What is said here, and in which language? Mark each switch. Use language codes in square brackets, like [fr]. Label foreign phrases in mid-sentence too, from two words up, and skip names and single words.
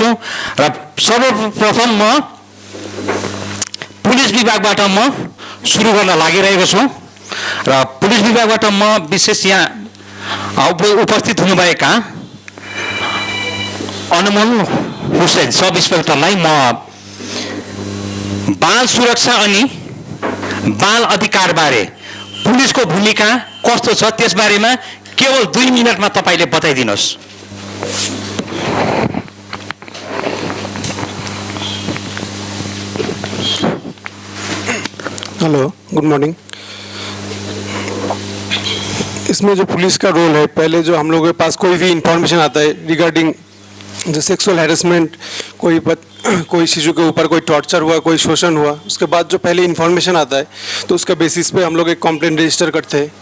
[ne] र सर्वप्रथम म पुलिस विभागबाट म सुरु गर्न लागिरहेको छु र पुलिस विभागबाट म विशेष यहाँ उपस्थित हुनुभएका अनमोल हुसैन सब इन्सपेक्टरलाई म बाल सुरक्षा अनि बाल अधिकार बारे पुलिसको भूमिका कस्तो छ त्यसबारेमा केवल 2 मिनटमा तपाईले बताइदिनुहोस्। [en] hello, good morning. [hi] इसमें जो पुलिस का रोल है, पहले जो हम लोगों के पास कोई भी इंफॉर्मेशन आता है रिगार्डिंग जो [en] sexual harassment, [hi] कोई शिशु के ऊपर कोई टॉर्चर हुआ, कोई शोषण हुआ, उसके बाद जो पहले इन्फॉर्मेशन आता है तो उसका बेसिस पे हम लोग एक कंप्लेंट रजिस्टर करते हैं।